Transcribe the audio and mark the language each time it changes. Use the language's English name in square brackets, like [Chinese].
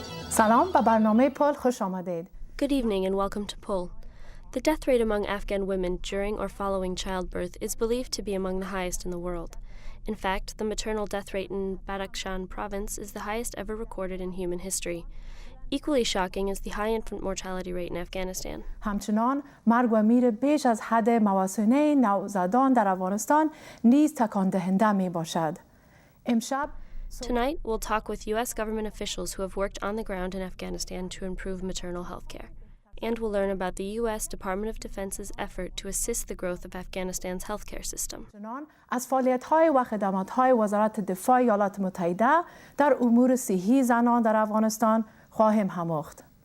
[Persian] سلام و برنامه پل خوش آمدید. [English] Good evening and welcome to Pull. The death rate among Afghan women during or following childbirth is believed to be among the highest in the world. In fact, the maternal death rate in Badakshan province is the highest ever recorded in human history. Equally shocking is the high infant mortality rate in Afghanistan. [Persian] همچنان مرگ و میر بیش از حد مواسنه نوزادان در افغانستان نیز تکان دهنده می باشد. امشب [English] Tonight, we'll talk with U.S. government officials who have worked on the ground in Afghanistan to improve maternal health care. And we'll learn about the U.S. Department of Defense's effort to assist the growth of Afghanistan's healthcare system. [Persian] از فعالیت‌های و خدمات‌های وزارت دفاع ایالات متحده در امور صحی زنان در افغانستان خواهیم آموخت.